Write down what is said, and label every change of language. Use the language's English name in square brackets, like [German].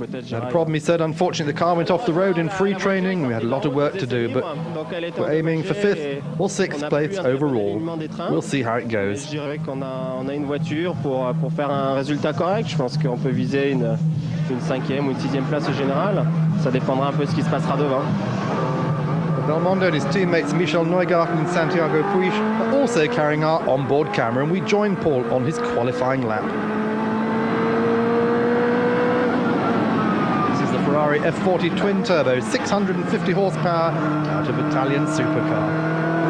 [English] Had a problem, he said. Unfortunately, the car went off the road in free training. We had a lot of work to do, but we're aiming for 5th or 6th place overall. We'll see how it goes. [French] Je dirais qu'on a une voiture pour faire un résultat correct. Je pense qu'on peut viser une 5e ou une 6e place au général. Ça dépendra un peu de ce qui se passera devant. [English] Belmondo and his teammates Michel Neugarten and Santiago Puig are also carrying our onboard camera, and we join Paul on his qualifying lap. Ferrari F40 twin-turbo, 650 horsepower out of Italian supercar.